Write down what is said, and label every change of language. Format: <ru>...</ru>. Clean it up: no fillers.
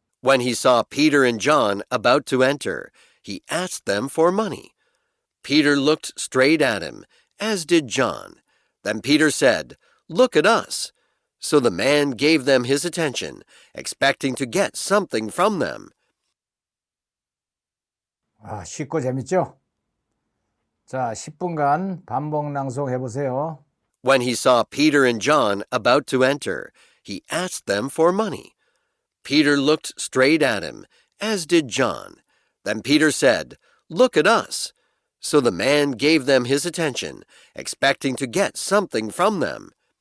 <en>When he saw Peter and John about to enter, he asked them for money. Peter looked straight at him, as did John. Then Peter said, "Look at us." So the man gave them his attention, expecting to get something from them.</en> <ko>쉽고 재밌죠? 자, 10분간 반복 낭송해 보세요.</ko> <en>When he saw Peter and John about to enter, he asked them for money. Peter looked straight at him, as did John. Then Peter said, "Look at us." So the man gave them his attention, expecting to get something from them.</en>